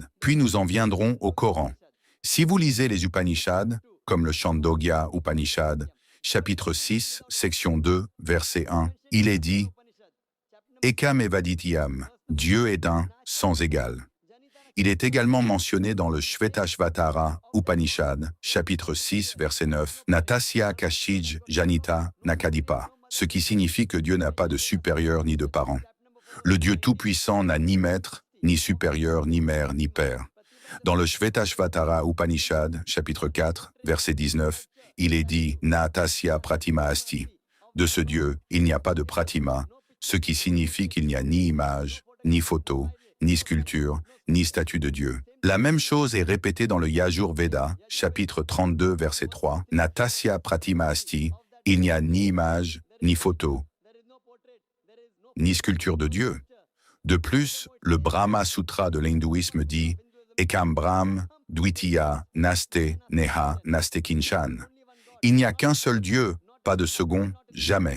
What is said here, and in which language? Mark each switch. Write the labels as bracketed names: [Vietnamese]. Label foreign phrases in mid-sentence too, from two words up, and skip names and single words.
[French] Puis nous en viendrons au Coran. Si vous lisez les Upanishads, comme le Chandogya Upanishad, chapitre 6, section 2, verset 1, il est dit « [Sanskrit] Ekam evaditiyam [French] » Dieu est un, sans égal. Il est également mentionné dans le Shvetashvatara Upanishad, chapitre 6, verset 9, « [Sanskrit] Natasya kashij janita nakadipa [French] » ce qui signifie que Dieu n'a pas de supérieur ni de parent. Le Dieu Tout-Puissant n'a ni maître, ni supérieur, ni mère, ni père. Dans le Shvetashvatara Upanishad, chapitre 4, verset 19, il est dit « [Sanskrit] Natasya pratima asti ». [French] De ce Dieu, il n'y a pas de pratima, ce qui signifie qu'il n'y a ni image, ni photo, ni sculpture, ni statue de Dieu. La même chose est répétée dans le Yajur Veda, chapitre 32, verset 3, « [Sanskrit] Natasya pratima asti ». [French] Il n'y a ni image, ni photo, ni sculpture de Dieu. De plus, le Brahma Sutra de l'hindouisme dit « [Sanskrit] Ekam Brahm, Dvitiya, Naste, Neha, Naste Kinchan ». [French] Il n'y a qu'un seul Dieu, pas de second, jamais.